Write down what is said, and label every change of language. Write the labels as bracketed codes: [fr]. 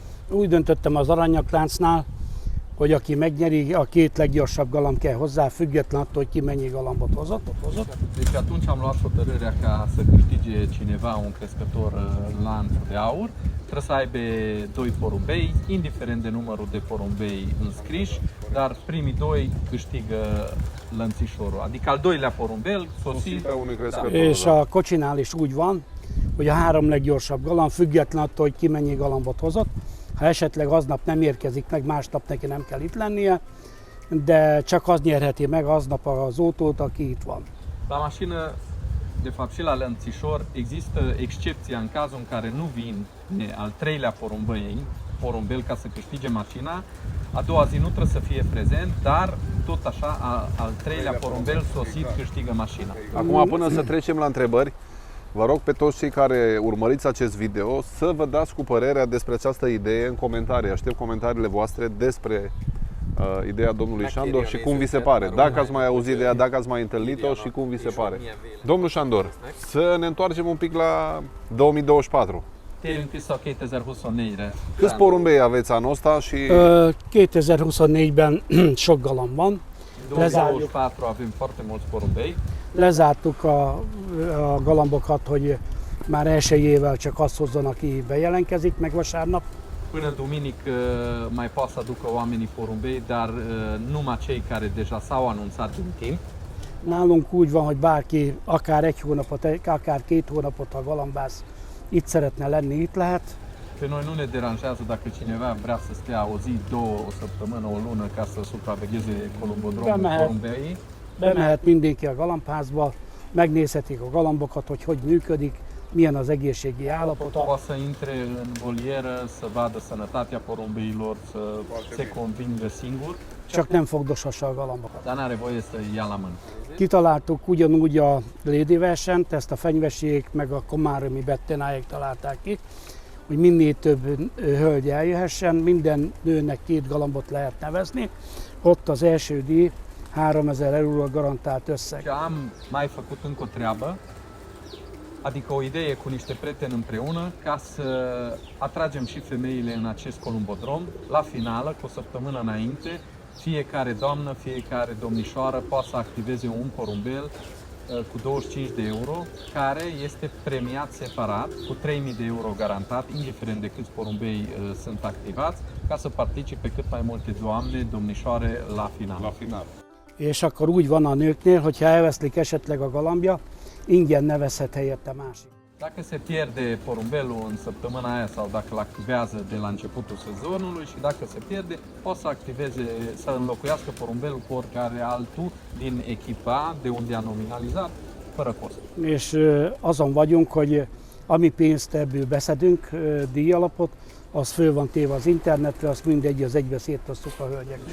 [hu] Úgy döntöttem az aranyakláncnál, hogy aki megnyeri, a 2 leggyorsabb galamb kell hozzá, független attól, hogy ki mennyi galambot hozott. [ro] Deci atunci am luat hotărârea ca să câștige cineva un crescător lanțul de aur, trebuie să aibă 2 porumbei, indiferent de numărul de porumbei înscriși, dar primii 2 câștigă lănțișorul, adică al doilea porumbel sosit. [hu] És a kocsinál is úgy van, hogy a 3 leggyorsabb galamb, független attól, hogy ki mennyi galambot hozott. Ha esetleg aznap nem érkezik meg, másnap neki nem kell itt lennie, de csak az nyerheti meg aznap az autót, aki itt van. [ro] La mașină, de fapt și la lănțișor, există excepția în cazul în care nu vine al 3-lea porumbel ca să câștige mașina. A doua zi nu trebuie să fie prezent, dar tot așa al 3-lea porumbel sosit câștigă mașina. Acum, până să trecem la întrebări, vă rog pe toți cei care urmăriți acest video să vă dați cu părerea despre această idee în comentarii. Aștept comentariile voastre despre ideea domnului Sándor și cum vi se pare. Dacă ați mai auzit de ea, dacă ați mai întâlnit-o și cum vi se pare. Domnul Sándor, să ne întoarcem un pic la 2024. [hu] Térjünk vissza 2024-re. [ro] Câți porumbei aveți anul ăsta și [hu] 2024-ben sok galamb van. [ro] 2024 avem foarte mulți porumbei. [hu] Lezártuk a galambokat, hogy már elsőjével csak azt hozzon, aki bejelentkezik meg vasárnap. [ro] Până duminic mai poate să aducă oamenii porumbei, dar numai cei care deja s-au anunțat din timp. [hu] Nálunk úgy van, hogy bárki akár 1 hónapot, akár 2 hónapot, ha galambász itt szeretne lenni, itt lehet. [ro] Pe noi nu ne deranjează dacă cineva vrea să stea o zi, 2, o săptămână, o lună ca să supravegheze columbodromul porumbeii. [hu] Bemehet mindenki a galambházba, megnézhetik a galambokat, hogy működik, milyen az egészségi állapota. [ro] Poate să intre în volieră, să vadă sănătatea porumbeilor, să se convingă singur. [hu] Csak nem fogdoshassa a galambokat. [ro] Dar n-are voie să ia la mână. [hu] Kitaláltuk ugyanúgy a lédi versenyt, ezt a fenyvesék meg a komáromi bettenáik találták ki, hogy minél több hölgy eljöhessen, minden nőnek 2 galambot lehet nevezni. Ott az első díj 3000 euró garantált összeg. [ro] Și am mai făcut încă o treabă, adică o idee cu niște prieteni împreună ca să atragem și femeile în acest columbodrom. La finală, cu o săptămână înainte, fiecare doamnă, fiecare domnișoară poate să activeze un porumbel cu 25 de euro, care este premiat separat cu 3000 de euro garantat, indiferent de câți porumbei sunt activați, ca să participe cât mai multe doamne, domnișoare la final. La final. [hu] És akkor úgy van a nőknél, hogyha elveszlik esetleg a galambja, ingyen nevezhet helyette másik. [ro] Dacă se pierde porumbelul în săptămâna aia sau dacă îl activează de la începutul sezonului și dacă se pierde, poate să activeze, să înlocuiască porumbelul cu oricare altul din echipa de unde a nominalizat, fără cost. [hu] És azon vagyunk, hogy ami pénzt ebből beszedünk, díjalapot, az föl van téve az internetre, azt mindegy, az egybe szétosztjuk a hölgyeknek.